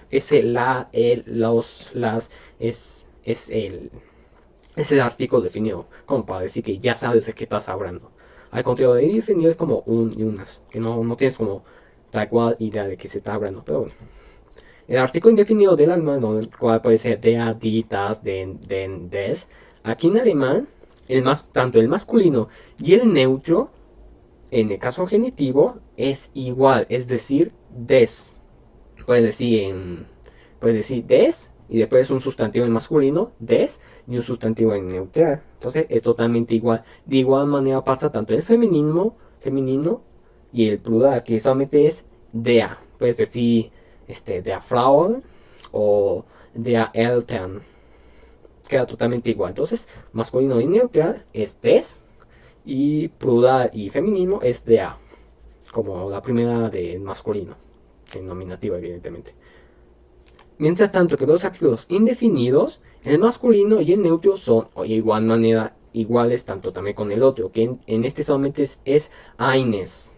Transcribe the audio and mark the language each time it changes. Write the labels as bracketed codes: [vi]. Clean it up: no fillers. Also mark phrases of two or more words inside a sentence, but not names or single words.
[es] Ese la, el, los, las es el artículo definido, como para decir que ya sabes de qué estás hablando. Al contrario de definido es como un y unas, que no tienes como tal cual idea de qué se está hablando, pero bueno. El artículo indefinido del alemán, el cual puede ser [de] der, die, das, den, des. [es] Aquí en alemán, tanto el masculino y el neutro, en el caso genitivo, es igual, es decir, des. Puedes decir, puedes decir des y después un sustantivo en masculino, des, y un sustantivo en neutral. Entonces es totalmente igual. De igual manera pasa tanto el femenino y el plural, que solamente es der. Puedes decir [de] der Frauen [es] o [de] der Eltern. [es] Queda totalmente igual. Entonces, masculino y neutral es des, y plural y femenino es der, como la primera de masculino, en nominativo, evidentemente. Mientras tanto que los artículos indefinidos, el masculino y el neutro son de igual manera iguales, tanto también con el otro, que en este solamente es eines.